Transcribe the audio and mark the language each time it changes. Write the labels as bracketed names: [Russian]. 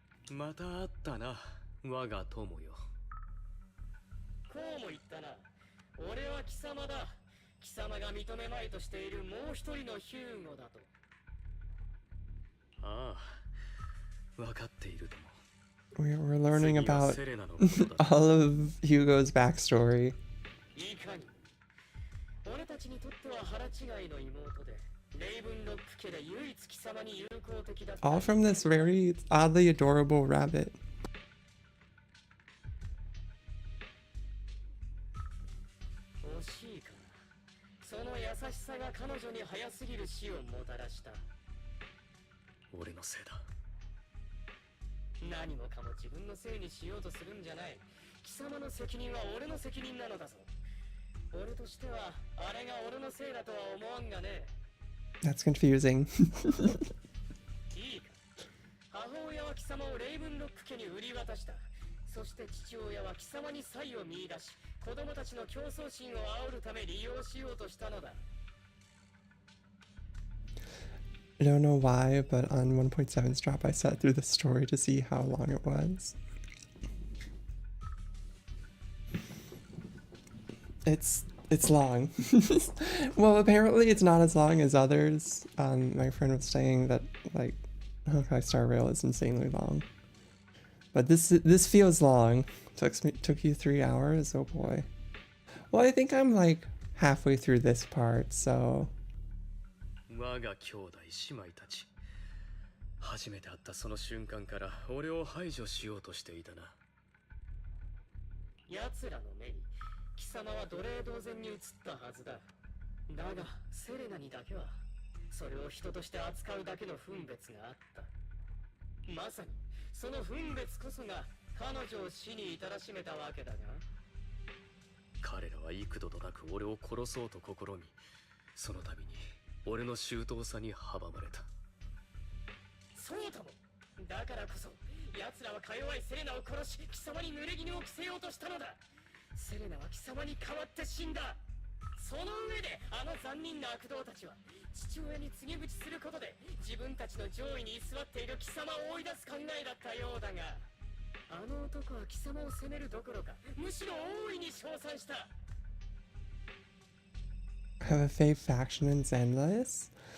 [Japanese] また会ったな、我が友よ。こうも言ったな。俺は貴様だ。貴様が認めまいとしているもう一人のヒューゴだと。ああ、分かっているとも。 [English] We're learning about all of Hugo's backstory. [Japanese] いかに。俺たちにとっては腹違いの妹で、レイブンロック家で唯一貴様に友好的だった。 [English] All from this very oddly adorable rabbit. [Japanese] 惜しいかな。その優しさが彼女に早すぎる死をもたらした。俺のせいだ。何もかも自分のせいにしようとするんじゃない。貴様の責任は俺の責任なのだぞ。俺としてはあれが俺のせいだとは思わんがね。 [English] That's confusing. [Japanese] いいか。母親は貴様をレイブンロック家に売り渡した。そして父親は貴様に才を見出し、子供たちの競争心を煽るため利用しようとしたのだ。 [English] I don't know why, but on 1.7's drop I sat through the story to see how long it was. It's long. Well, apparently it's not as long as others. My friend was saying that like Honkai Star Rail is insanely long. But this feels long. Took you 3 hours? Oh boy. Well, I think I'm like halfway through this part, so [Japanese] 我が兄弟姉妹たち、初めて会ったその瞬間から俺を排除しようとしていたな。奴らの目に貴様は奴隷同然に映ったはずだ。だがセレナにだけはそれを人として扱うだけの分別があった。まさにその分別こそが彼女を死に至らしめたわけだが、彼らは幾度となく俺を殺そうと試み、その度に俺の周到さに阻まれた。そうとも。だからこそ奴らはか弱いセレナを殺し貴様に濡れ衣を着せようとしたのだ。セレナは貴様に代わって死んだ。その上であの残忍な悪童たちは父親に告げ口することで自分たちの上位に居座っている貴様を追い出す考えだったようだが、あの男は貴様を責めるどころかむしろ大いに称賛した。 [English] have a fake faction in Zenless?